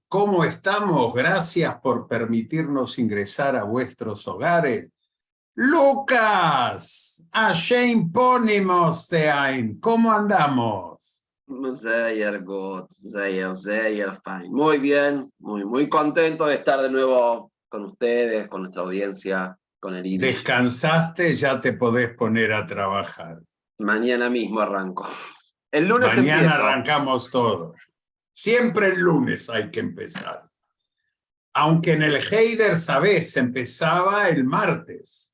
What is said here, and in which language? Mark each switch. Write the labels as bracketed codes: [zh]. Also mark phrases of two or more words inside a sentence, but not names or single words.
[es] ¿Cómo estamos? Gracias por permitirnos ingresar a vuestros hogares. Lucas, Hashem Ponimos Teain, ¿cómo andamos? [de] Sehr gut, sehr fine. [es] Muy bien, muy contento de estar de nuevo con ustedes, con nuestra audiencia, con el Yiddish. Descansaste, ya te podés poner a trabajar. Mañana mismo arranco. El lunes Mañana empiezo. arrancamos todo. Siempre el lunes hay que empezar. Aunque en el Heider, sabés, empezaba el martes.